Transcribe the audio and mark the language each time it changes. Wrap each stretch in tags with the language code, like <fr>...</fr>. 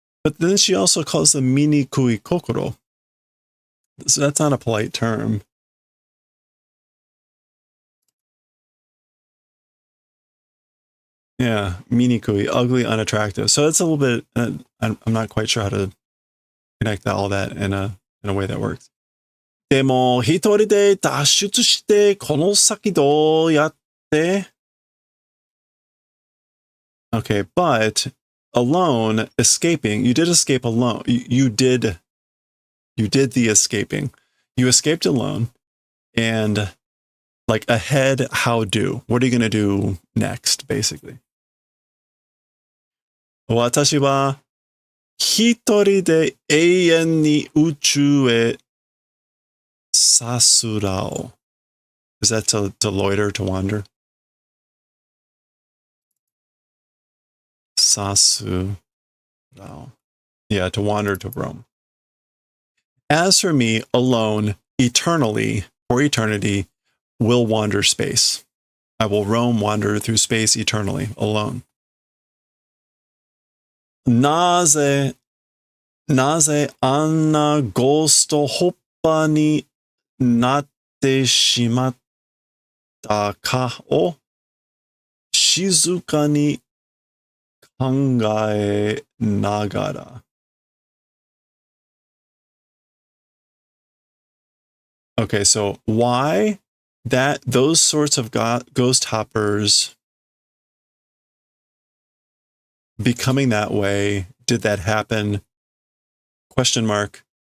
<en>But then she also calls them mini kui kokoro. So that's not a polite term. Yeah, mini kui, ugly, unattractive. So it's a little bit. I'm not quite sure how to connect all that in a way that works.</en> <ja>でも一人で脱出してこの先どうやって</ja> <en>Okay, but alone, escaping, you did escape alone. You did the escaping. You escaped alone, and like ahead, how do? What are you going to do next, basically?</en> <ja>私は一人で永遠に宇宙へさすらう.</ja> <en>Is that to loiter, to wander? Sasu. Yeah, to wander, to roam. As for me, alone, eternally, for eternity, will wander space. I will roam, wander through space eternally, alone.</en> <ja>なぜあんなゴーストホッパーになってしまったかを静かに考えながら.</ja> <en>Okay, so why those sorts of ghost hoppers becoming that way, did that happen? Question mark.</en>